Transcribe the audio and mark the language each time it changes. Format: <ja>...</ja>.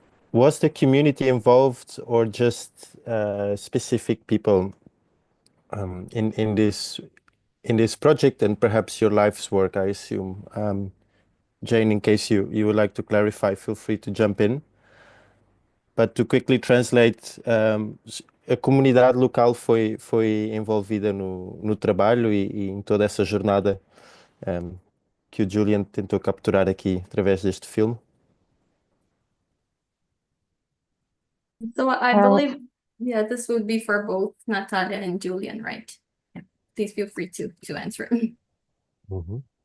<en>Was the community involved or just specific people in this project and perhaps your life's work, I assume? Jane, in case you would like to clarify, feel free to jump in. But to quickly translate,</en> <pt>a comunidade local foi envolvida no trabalho e em toda essa jornada que o Julian tentou capturar aqui através deste filme.</pt> <en>So I believe, yeah, this would be for both Natalia and Julian, right? Yeah. Please feel free to answer. Uhum.</en>